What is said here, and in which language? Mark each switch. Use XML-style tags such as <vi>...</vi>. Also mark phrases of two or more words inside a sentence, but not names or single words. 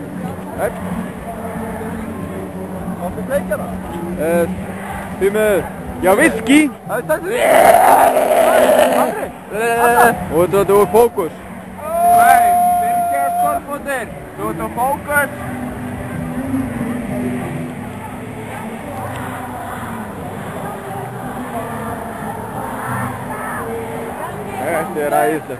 <is>Áttu að sleikja það? Því miður.</is> <nl>Ja, whisky! Doe focus. Nee, Birger Kortmoeder. Doe focus.</nl> <is>Þetta æðislegt.</is>